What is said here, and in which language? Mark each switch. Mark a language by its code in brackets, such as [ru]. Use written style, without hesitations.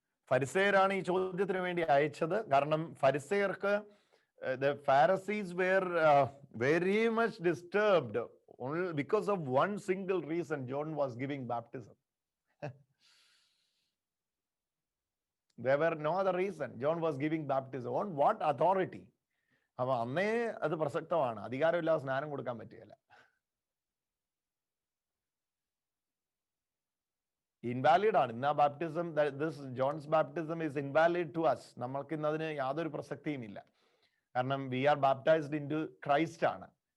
[ml] ഫരിസേയരാണ് ഈ ചോദ്യത്തിന് വേണ്ടി അയച്ചത്. കാരണം ഫരിസേയർക്ക് [en] the Pharisees were very much disturbed only because of one single reason: John was giving baptism. There were no other reason. John was giving baptism. On what authority? [ml] അപ്പൊ അന്നേ അത് പ്രസക്തമാണ്. അധികാരമില്ലാതെ സ്നാനം കൊടുക്കാൻ പറ്റുകയില്ല. ഇൻവാലിഡ് ആണ് ഇന്ന് ആ baptism. [en] This John's baptism is invalid to us. [ml] നമ്മൾക്ക് ഇന്ന് അതിന് യാതൊരു പ്രസക്തിയും ഇല്ല. കാരണം [en] we are baptised into Christ [ml] ആണ്.